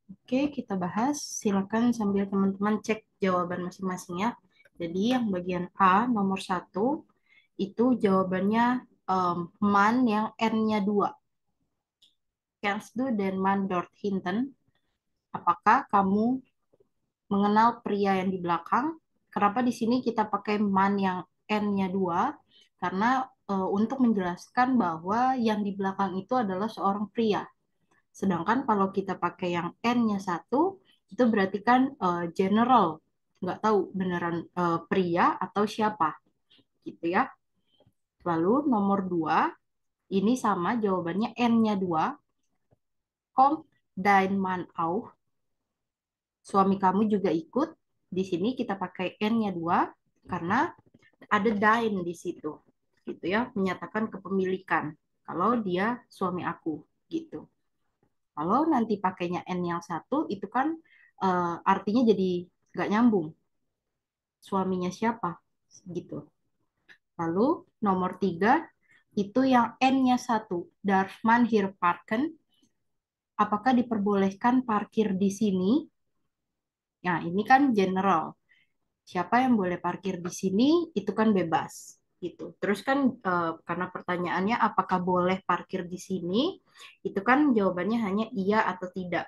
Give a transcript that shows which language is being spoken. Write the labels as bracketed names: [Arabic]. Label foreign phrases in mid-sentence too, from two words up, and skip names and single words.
[Indonesian] Oke, kita bahas. Silakan sambil teman-teman cek jawaban masing-masing ya. Jadi yang bagian A nomor 1 itu jawabannya man yang N-nya 2. [German] Kennst du den Mann dort hinten? [Indonesian] Apakah kamu mengenal pria yang di belakang? Kenapa di sini kita pakai man yang N-nya 2? Karena untuk menjelaskan bahwa yang di belakang itu adalah seorang pria. Sedangkan kalau kita pakai yang N-nya 1, itu berarti kan general. Nggak tahu beneran pria atau siapa. Gitu ya. Lalu nomor 2, ini sama jawabannya N-nya 2. [German] Kommt dein Mann auch? [Indonesian] Suami kamu juga ikut. Di sini kita pakai N-nya 2 karena ada dein di situ. Gitu ya, menyatakan kepemilikan. Kalau dia suami aku, gitu. Kalau nanti pakainya N yang 1, itu kan artinya jadi nggak nyambung. Suaminya siapa? Gitu. Lalu nomor 3, itu yang N-nya 1. [German] Darf man hier parken? [Indonesian] Apakah diperbolehkan parkir di sini? Nah, ini kan general. Siapa yang boleh parkir di sini, itu kan bebas. Gitu. Terus kan karena pertanyaannya apakah boleh parkir di sini, itu kan jawabannya hanya iya atau tidak.